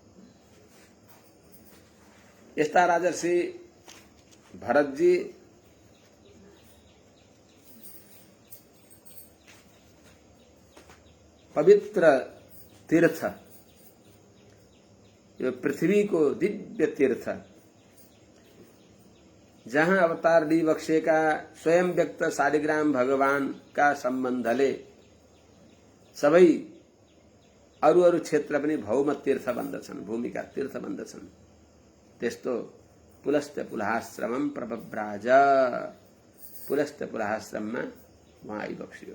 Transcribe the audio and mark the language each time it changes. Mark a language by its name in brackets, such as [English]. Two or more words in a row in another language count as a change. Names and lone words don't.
[Nepali] यस्ता राजर्षि भरतजी पवित्र तीर्थ, यो पृथ्वी को दिव्य तीर्थ, जहाँ अवतार ली बक्सेका स्वयं व्यक्त शालिग्राम भगवान का सम्बन्धले सबै अरू क्षेत्र पनि भौम तीर्थ बन्दछन्, भूमिका तीर्थ बन्दछन्। त्यस्तो [Sanskrit] पुलस्त्य पुलाश्रमम प्रबभ्राज, [Nepali] पुलस्त्य पुलाश्रममा उहाँ आइबक्सियो।